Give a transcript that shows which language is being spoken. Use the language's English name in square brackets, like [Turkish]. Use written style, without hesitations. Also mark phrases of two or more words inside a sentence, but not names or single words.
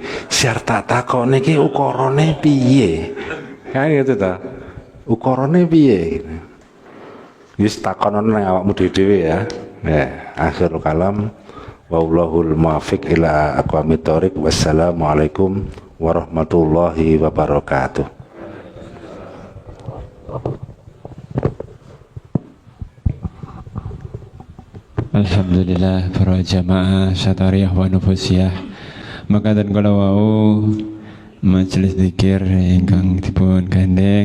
[Javanese] Siar tak takokne iki ukurane piye? Kan gitu to. Ukurane piye? Wis takonono nang awakmu dhewe ya. [Arabic] يا، آخر الكلام والله الموفق إلى أقوم الطريق. والسلام عليكم ورحمة الله وبركاته. [Javanese] Alhamdulillah para jamaah satariyah wa nufusiyah makaten kala wau majelis zikir ingkang dipun gandeng